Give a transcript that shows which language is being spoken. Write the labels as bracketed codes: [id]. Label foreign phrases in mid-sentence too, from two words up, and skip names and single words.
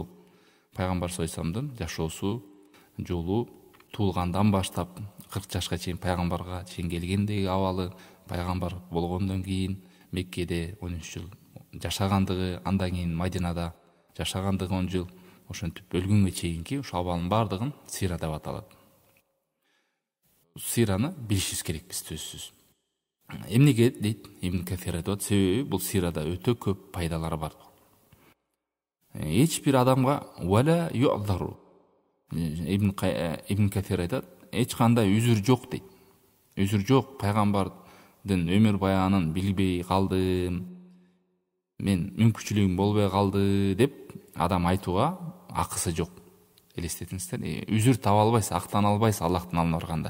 [ky] Пайгамбар [ar] صلى الله عليه وسلم [ky] жашоосу, жолу туулгандан баштап 40 жашка чейин пайгамбарга чейин келгендеги абалы, пайгамбар болгондон кийин Меккеде 13 жыл жашагандыгы, андан кийин Мадинада жашагандыгы 10 жыл, ошентип өлгөнгө чейинки ушул абалдын баардыгын сира деп аталат. Сираны билишибиз керек биз сөзсүз. Эмнеге дейт Ибн Кафир айтат, себеби бул сирада өтө көп пайдалары бар. Эч бир адамга [ar] ولا يعذر. [ky] Ибн Кафир айтат, эч кандай үзүр жок дейт. Үзүр жок, пайгамбардын өмүр баянын билбей калдым, мен мүмкүнчүлүгүм болбой калды деп адам айтууга акысы жок. Элестетиңиздер, үзүр таба албайсыз, актана албайсыз Аллахтын алдына барганда.